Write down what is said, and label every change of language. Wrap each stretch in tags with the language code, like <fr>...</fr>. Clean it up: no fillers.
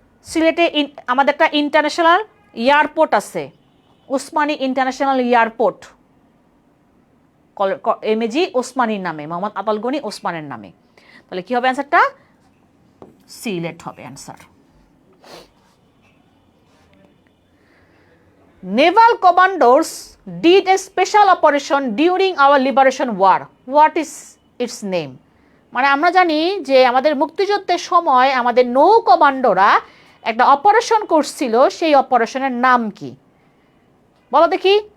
<bn>সিলেটে আমাদের একটা ইন্টারন্যাশনাল এয়ারপোর্ট আছে, ওসমানী ইন্টারন্যাশনাল এয়ারপোর্ট, এমএজি ওসমানীর নামে, মোহাম্মদ আতাল গনি ওসমানের নামে। তাহলে কি হবে অ্যান্সারটা, সিলেট হবে answer.</bn> <en>Naval commandos did a special operation during our liberation war. What is its name?</en> <bn>মানে আমরা জানি যে আমাদের মুক্তিযুদ্ধের সময় আমাদের নৌ কমান্ডোরা একটা অপারেশন করছিল, সেই অপারেশনের নাম কি বলো দেখি।</bn>